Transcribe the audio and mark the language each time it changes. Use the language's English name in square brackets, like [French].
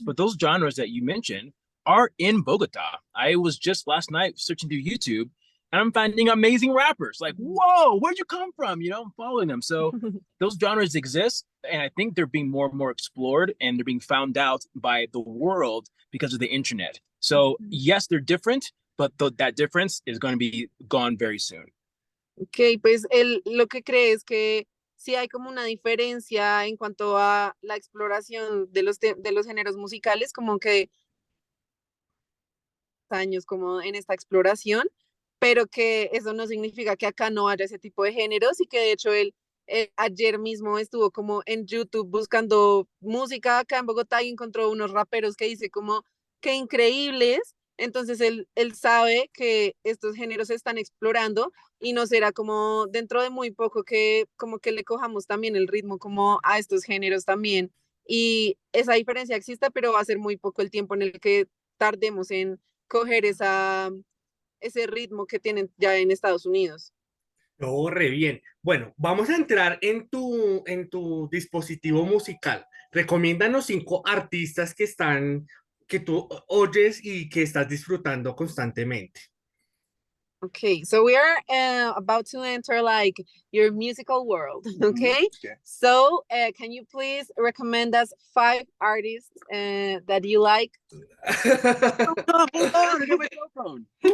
[English] But those genres that you mentioned are in Bogota. I was just last night searching through YouTube and I'm finding amazing rappers. Like, whoa, where'd you come from? You know, I'm following them. So those genres exist. And I think they're being more and more explored and they're being found out by the world because of the internet. So yes, they're different, but that difference is going to be gone very soon. [Spanish] Ok, pues él lo que cree es que sí hay como una diferencia en cuanto a la exploración de los géneros musicales, como que años como en esta exploración, pero que eso no significa que acá no haya ese tipo de géneros y que de hecho él ayer mismo estuvo como en YouTube buscando música acá en Bogotá y encontró unos raperos que dice como que increíbles, entonces él sabe que estos géneros se están explorando y no será como dentro de muy poco que como que le cojamos también el ritmo como a estos géneros también. Y esa diferencia existe, pero va a ser muy poco el tiempo en el que tardemos en coger ese ritmo que tienen ya en Estados Unidos. No, re bien. Bueno, vamos a entrar en tu dispositivo musical. Recomiéndanos 5 artistas que tú oyes y que estás disfrutando constantemente. [English] Okay, so we are about to enter like your musical world. Okay, Okay. so can you please recommend us 5 artists that you like? Hold on, I got my cell phone.